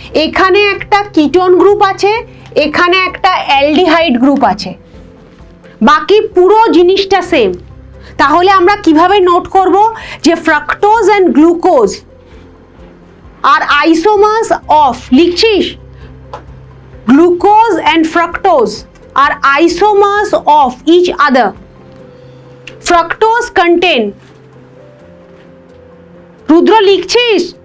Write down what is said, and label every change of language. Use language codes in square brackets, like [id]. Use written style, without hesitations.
[bn] এখানে একটা ketone group আছে, এখানে একটা অ্যালডিহাইড গ্রুপ আছে, বাকি পুরো জিনিসটা সেম। তাহলে আমরা কিভাবে নোট করব যে [en] fructose and glucose are isomers of, [bn] লিখছিস? [en] glucose and fructose are isomers of each other. Fructose contain, [bn] Rudra লিখছিস?